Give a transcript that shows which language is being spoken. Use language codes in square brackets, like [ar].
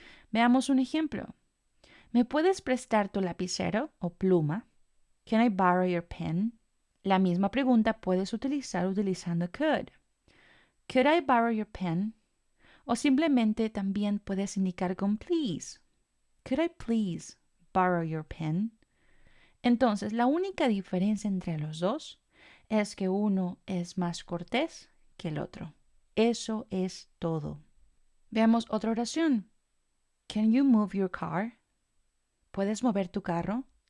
[es] Veamos un ejemplo. ¿Me puedes prestar tu lapicero o pluma? [en] Can I borrow your pen? [es] La misma pregunta puedes utilizar utilizando could. [en] Could I borrow your pen? [es] O simplemente también puedes indicar con please. [en] Could I please borrow your pen? [es] Entonces, la única diferencia entre los dos es que uno es más cortés que el otro. Eso es todo. Veamos otra oración. [en] Can you move your car? [es] ¿Puedes mover tu carro?